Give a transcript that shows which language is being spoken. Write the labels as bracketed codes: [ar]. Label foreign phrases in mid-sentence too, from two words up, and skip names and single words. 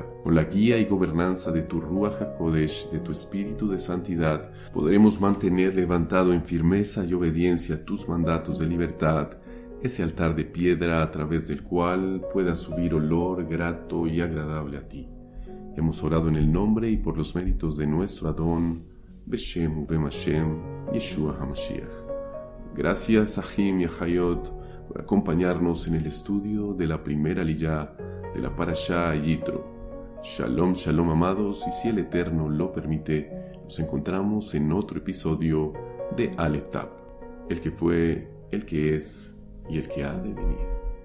[es] Con la guía y gobernanza de tu [he] רוח הקודש, [es] de tu espíritu de santidad, podremos mantener levantado en firmeza y obediencia tus mandatos de libertad, ese altar de piedra a través del cual pueda subir olor grato y agradable a ti. Hemos orado en el nombre y por los méritos de nuestro Adón, [he] בשם ובם השם, ישוע המשיח. [es] Gracias, Ahim y Ahayot, por acompañarnos en el estudio de la primera aliyá de la Parashá Yitro. Shalom, shalom amados, y si el Eterno lo permite, nos encontramos en otro episodio de Aleph Tav, el que fue, el que es y el que ha de venir.